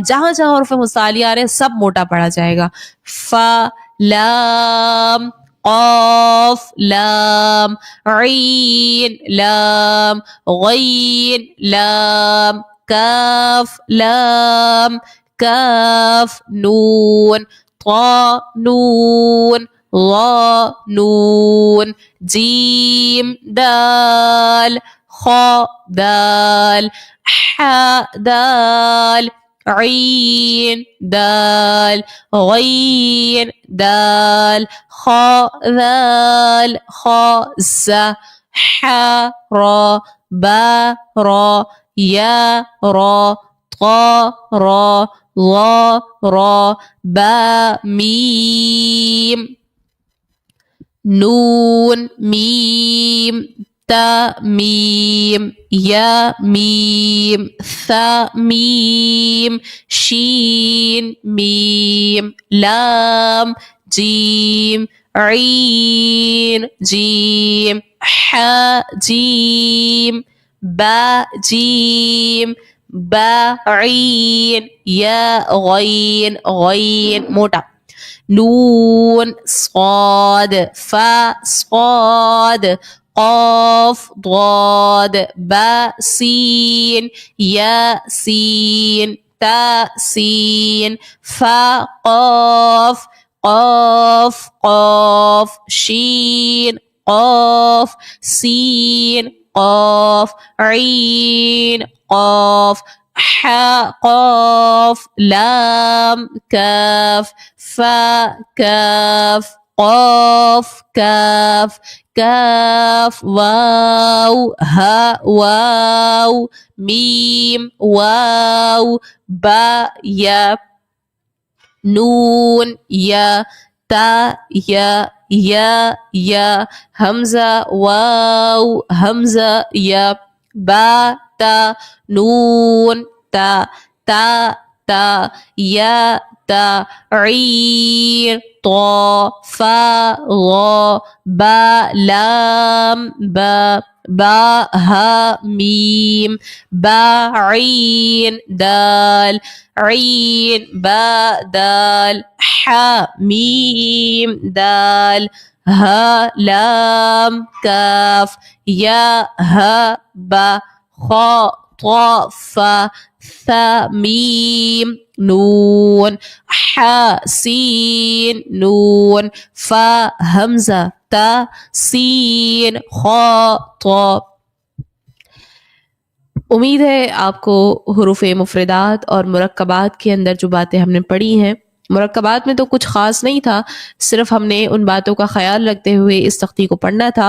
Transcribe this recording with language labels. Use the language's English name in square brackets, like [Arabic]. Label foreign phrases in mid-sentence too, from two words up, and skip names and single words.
[Urdu] جہاں جہاں حروف مستعلیہ آ رہے ہیں سب موٹا پڑا جائے گا. [Arabic] فا لام قاف لام عین لام غین لام کاف لام کاف نون طا نون ظا نون جیم دال خا دال حا دال عین دال غین دال خا ذال خا زا حا را با را یا را طا را ظا را با میم نون میم تا میم یا میم ثا میم شین میم لام جیم عین جیم ح جیم با جیم با عین یا غین غین موٹا نون صاد فا صاد قاف ضاد با سين يا سين تا سين فا قاف قاف قاف شين قاف سين قاف عين قاف ح قاف لام كاف فا كاف قاف كاف كاف واو ها واو ميم واو با يا نون يا تا يا يا همزة واو همزة يا با تا نون تا تا تا يا تا عين طا فا غا با لام با با ها ميم با عين دال عين با دال ح ميم دال ها لام كاف يا ها با خا طا فا ثا ميم نون ح سين نون فا همزة تا سین خا طا. [Urdu] امید ہے آپ کو حروف مفردات اور مرکبات کے اندر جو باتیں ہم نے پڑھی ہیں، مرکبات میں تو کچھ خاص نہیں تھا، صرف ہم نے ان باتوں کا خیال رکھتے ہوئے اس تختی کو پڑھنا تھا.